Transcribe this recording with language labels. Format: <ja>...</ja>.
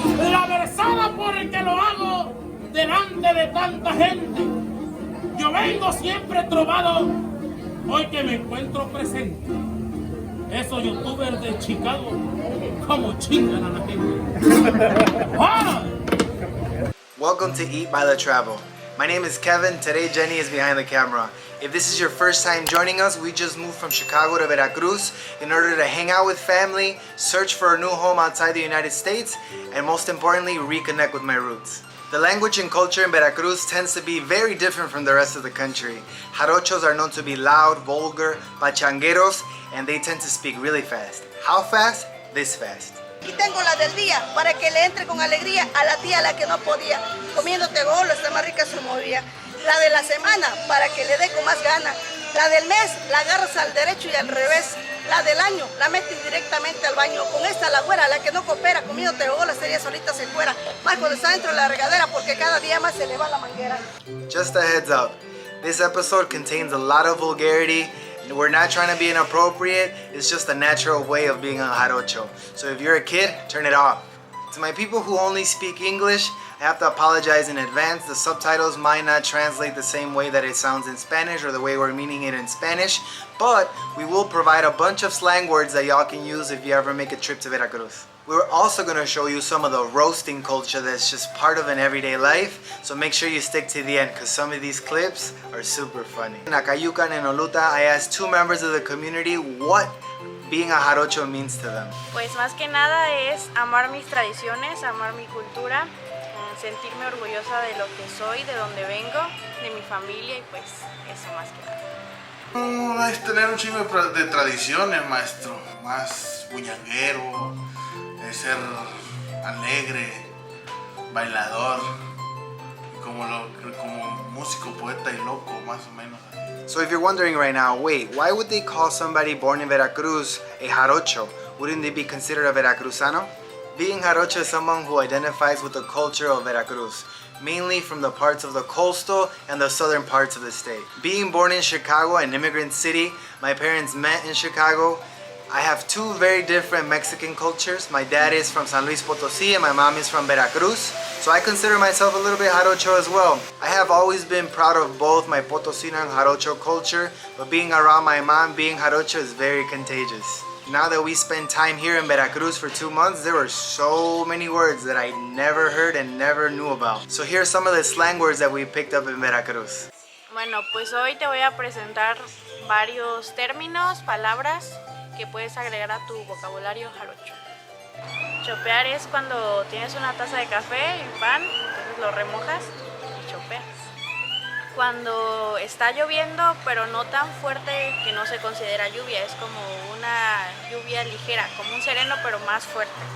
<es>La versada porque lo hago delante de tanta gente. Yo vengo siempre trovado, hoy que me encuentro presente. Esos youtubers de Chicago, como chingan a la gente. ¡Ah!</es> <en>Welcome to Eat, Baila, Travel. My name is Kevin. Today Jenny is behind the camera. If this is your first time joining us, we just moved from Chicago to Veracruz in order to hang out with family, search for a new home outside the United States, and most importantly, reconnect with my roots. The language and culture in Veracruz tends to be very different from the rest of the country. Jarochos are known to be loud, vulgar, pachangueros, and they tend to speak really fast. How fast? This fast.</en> <es>Y tengo la del día para que le entre con alegría a la tía a la que no podía. Comiéndote bolo, está más rica su movía. La de la semana para que le dé con más gana. La del mes la agarras al derecho y al revés. La del año la metes directamente al baño. Con esta la güera, la que no coopera, comiéndote bolo, sería solita se fuera. Más cuando está dentro de la regadera porque cada día más se le va la manguera.</es> <en>Just a heads up, this episode contains a lot of vulgarity. We're not trying to be inappropriate, it's just a natural way of being a jarocho. So if you're a kid, turn it off. To my people who only speak English, I have to apologize in advance. The subtitles might not translate the same way that it sounds in Spanish or the way we're meaning it in Spanish, but we will provide a bunch of slang words that y'all can use if you ever make a trip to Veracruz. We're also going to show you some of the roasting culture that's just part of an everyday life, so make sure you stick to the end because some of these clips are super funny. In Acayucan and Oluta, I asked two members of the community what being a jarocho means to them.</en> <es>Pues más que nada es amar mis tradiciones, amar mi cultura, sentirme orgullosa de lo que soy, de donde vengo, de mi familia y pues eso más que nada. Es tener un chingo de tradiciones, maestro, más buñanguero, ser alegre, bailador, como músico, poeta y loco, más o menos.</es> <en>So if you're wondering right now, wait, why would they call somebody born in Veracruz a jarocho? Wouldn't they be considered a Veracruzano? Being jarocho is someone who identifies with the culture of Veracruz, mainly from the parts of the coastal and the southern parts of the state. Being born in Chicago, an immigrant city, my parents met in Chicago. I have two very different Mexican cultures. My dad is from San Luis Potosí and my mom is from Veracruz. So I consider myself a little bit jarocho as well. I have always been proud of both my Potosino and jarocho culture, but being around my mom, being jarocho is very contagious. Now that we spent time here in Veracruz for 2 months, there were so many words that I never heard and never knew about. So here's some of the slang words that we picked up in Veracruz.</en> <es>Bueno, pues hoy te voy a presentar varios términos, palabras que puedes agregar a tu vocabulario jarocho. Chopear es cuando tienes una taza de café y pan, entonces lo remojas y chopeas. Cuando está lloviendo, pero no tan fuerte que no se considera lluvia, es como una lluvia ligera, como un sereno pero más fuerte.</es>